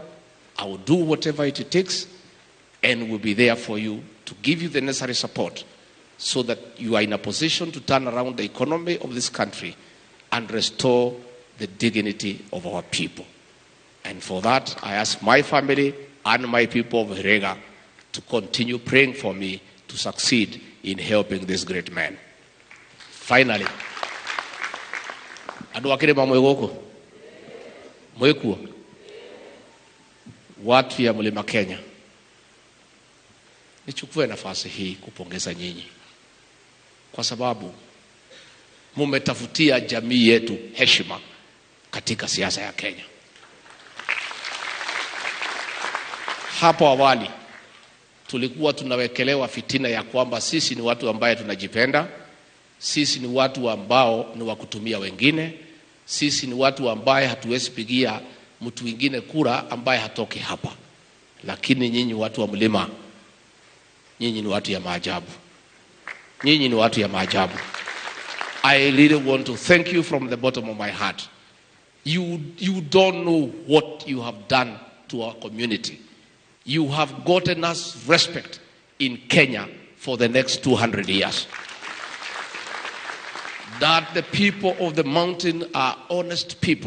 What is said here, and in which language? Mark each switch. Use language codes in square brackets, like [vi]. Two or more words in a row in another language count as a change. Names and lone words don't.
[en] I will do whatever it takes, and will be there for you to give you the necessary support, so that you are in a position to turn around the economy of this country and restore the dignity of our people. And for that, I ask my family and my people of Herega to continue praying for me to succeed in helping this great man. Finally, [ki] andu akirima mwegoko mwekuo [sw] watu ya Mlima Kenya, nichukue nafasi hii kupongeza nyinyi, kwa sababu mumetafutia jamii yetu heshima katika siasa ya Kenya. Hapo awali tulikuwa tunawekelewa fitina ya kwamba sisi ni watu ambaye tunajipenda, sisi ni watu ambao ni wa kutumia wengine, sisi ni watu ambaye hatuwezi pigia mtu mwingine kura ambaye hatoki hapa. Lakini nyinyi watu wa mlima, nyinyi ni watu ya maajabu. Nyinyi ni watu ya maajabu. [en] I really want to thank you from the bottom of my heart. You don't know what you have done to our community. You have gotten us respect in Kenya for the next 200 years. That the people of the mountain are honest people.